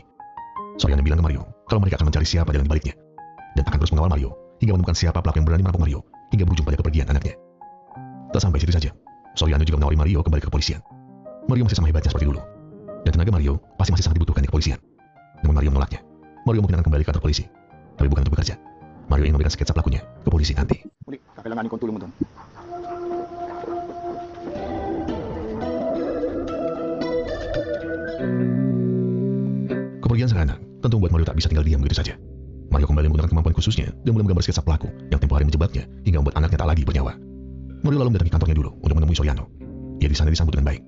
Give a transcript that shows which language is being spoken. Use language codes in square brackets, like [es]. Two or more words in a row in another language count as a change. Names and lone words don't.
[id] Soriano bilang ke Mario kalau mereka akan mencari siapa jalan di baliknya, dan akan terus mengawal Mario hingga menemukan siapa pelaku yang berani merampok Mario hingga berujung pada kepergian anaknya. Tak sampai situ saja, Soriano juga menawari Mario kembali ke kepolisian. Mario masih sama hebatnya seperti dulu, dan tenaga Mario pasti masih sangat dibutuhkan di kepolisian. Namun Mario menolaknya. Mario mungkin akan kembali ke kantor polisi, tapi bukan untuk bekerja. Mario ingin memberikan sketsa pelakunya ke polisi nanti. [tl] Uli, kakailanganin kong tulong mo doon. [id] Kepergian sang anak tentu membuat Mario tak bisa tinggal diam begitu saja. Mario kembali menggunakan kemampuan khususnya dan mulai menggambar sketsa pelaku yang tempoh hari menjebaknya hingga membuat anaknya tak lagi bernyawa. Mario lalu mendatangi kantornya dulu untuk menemui Soriano. Ia di sana disambut dengan baik.